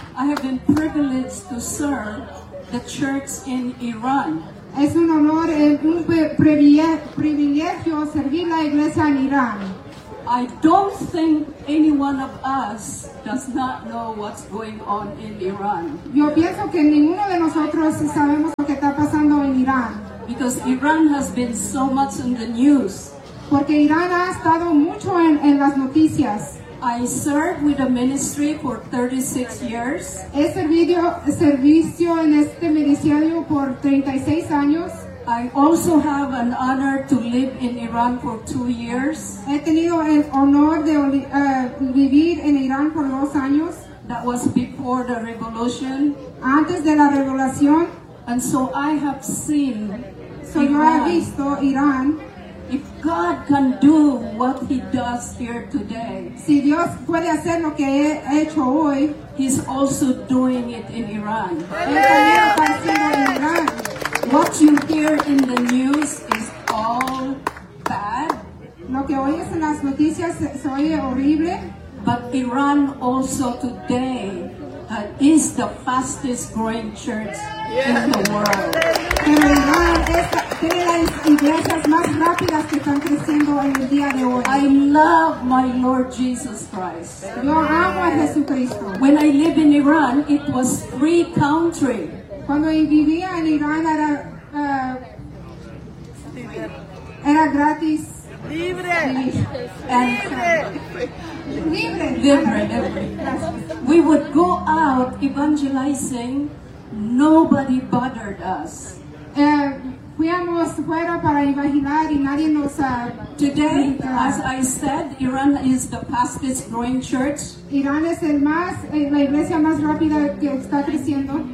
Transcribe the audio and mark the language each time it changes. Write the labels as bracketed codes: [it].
[en] I have been privileged to serve the church in Iran. [es] Es un honor, un privilegio servir la iglesia en Irán. [en] I don't think any one of us does not know what's going on in Iran. [es] Yo pienso que ninguno de nosotros sabemos lo que está pasando en Irán. [en] Because Iran has been so much in the news. [es] Porque Irán ha estado mucho en las noticias. [en] I served with a ministry for 36 years. [es] He servicio en este ministerio por 36 años. [en] I also have an honor to live in Iran for 2 years. [es] He tenido el honor de vivir en Irán por 2 años. [en] That was before the revolution. [es] Antes de la revolución. [en] And so I have seen [es] Iran. Yo he visto Irán. [en] If God can do what he does here today, [es] si Dios puede hacer lo que he hecho hoy, [en] he's also doing it in Iran. [es] Iran. [en] What you hear in the news is all bad. [es] Lo que oyes en las noticias se oye horrible. [en] But Iran also today is the fastest growing church in the world. [es] Pero Iran es una de las iglesias más rápidas que están creciendo en el día de hoy. [en] I love my Lord Jesus Christ. [es] Yo amo a Jesucristo. [en] When I live in Iran, it was free country. [es] Cuando vivía en Irán era gratis. Libre. [en] And Libre. We would go out evangelizing. Nobody bothered us. [es] Fuimos fuera para evangelizar y nadie nos [en] Today, as I said, Iran is the fastest growing church. [es] Irán es el más la iglesia más rápida que está creciendo.